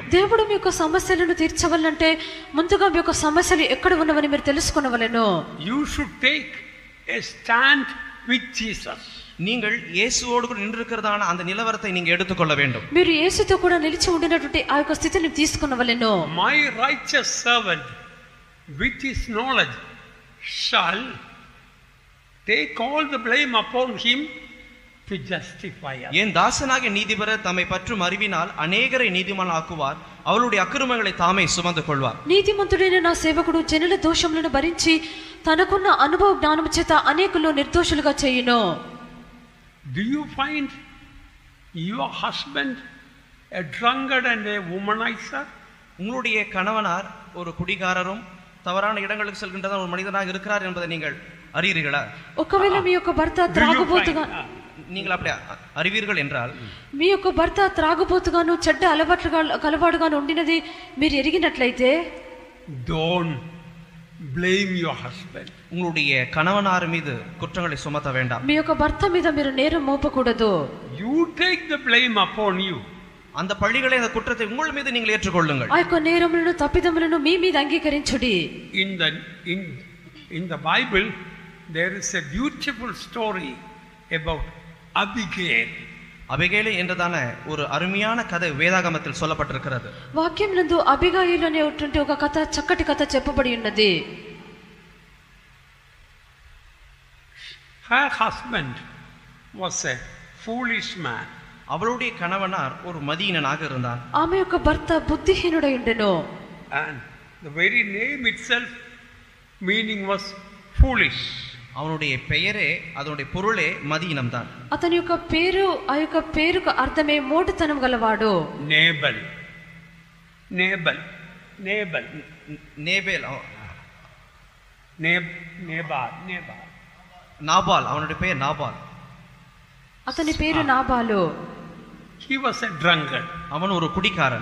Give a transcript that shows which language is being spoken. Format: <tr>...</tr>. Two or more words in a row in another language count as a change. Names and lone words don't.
<te>దేవుడు మీ యొక్క సమస్యలను తీర్చవాలంటే ముందుగా మీ యొక్క సమస్యలు ఎక్కడ ఉన్నవని మీరు తెలుసుకొనవలెను.</te> <en>You should take a stand with Jesus.</en> <ta>நீங்கள் இயேசுவோடு கூட நின்றிருக்கிறதான அந்த நிலவரத்தை நீங்க எடுத்துக்கொள்ள வேண்டும்.</ta> <te>మీరు యేసుతో కూడా నిలిచి ఉండినటువంటి ఆ యొక్క స్థితిని తీసుకొనవలెను.</te> <en>My righteous servant with his knowledge shall take all the blame upon him to justify us.</en> <ta>என் தாசனாகிய நீதிபரர் தம்மை பற்றும் அறிவினால் அநேகரை நீதிமானாக்குவார், அவருடைய అక్రమங்களை தாமே சுமந்து கொள்வார்.</ta> <te>నీతిమంతుడైన నా సేవకుడు జనుల దోషములను భరించి తనకున్న అనుభవ జ్ఞానము చేత అనేకులను నిర్దోషులుగా చేయును.</te> <en>Do you find your husband a drunkard and a womanizer?</en> <ta>உங்களுடைய கணவனார் ஒரு குடிகாரரும் தவறான இடங்களுக்கு செல்கின்ற ஒரு மனிதனாக இருக்கிறார் என்பதை நீங்கள் அறியீர்களா?</ta> <te>ఒకవేళ మీ యొక్క భర్త త్రాగుబోతుగా</te> <ta>நீங்கள் அப்படி அறிவீர்கள் என்றால்,</ta> <te>మీ యొక్క భర్త త్రాగుబోతుగాను చెడ్డ అలవాటుగాను ఉండినది మీరు ఎరిగినట్లయితే,</te> <en>don't blame your husband.</en> <ta>உங்களுடைய கணவனார் மீது குற்றங்களை சுமத்த வேண்டாம்.</ta> <te>మీ యొక్క భర్త మీద మీరు నేరం మోపకూడదు.</te> <en>You take the blame upon you.</en> <ta>அந்த பழிகளை, அந்த குற்றத்தை உங்கள் மீது நீங்கள் ஏற்றுக்கொள்ளுங்கள்.</ta> <te>ఆ యొక్క నేరములను తప్పిదములను మీ మీద అంగీకరించుడి.</te> <en>In the Bible there is a beautiful story about Abigail.</en> <ta>அபிகேல் என்றதான ஒரு அருமையான கதை வேதாகமத்தில் சொல்லப்பட்டிருக்கிறது.</ta> <te>వాక్యం నందు అబిగాయిలు అనేటువంటి ఒక కథ, చక్కటి కథ చెప్పబడి ఉన్నది.</te> <en>Her husband was a foolish man.</en> <ta>அவளுடைய கணவனார் ஒரு மதியீனனாக இருந்தான்.</ta> <te>ఆమె యొక్క భర్త బుద్ధిహీనుడై ఉండెను.</te> <en>And the very name itself meaning was foolish.</en> <ta>அவனுடைய பெயரே, அதனுடைய பொருளே மதியீனம் தான்.</ta> <te>అతని యొక్క పేరు, ఆ యొక్క పేరుకు అర్థమే మోటుతనం గలవాడు.</te> <en>Nabal.</en> <ta>நாபால், அவனுடைய பெயர் நாபால்.</ta> <te>అతని పేరు నాబాలు.</te> <en>He was a drunkard.</en> <ta>அவன் ஒரு குடிகாரன்.</ta>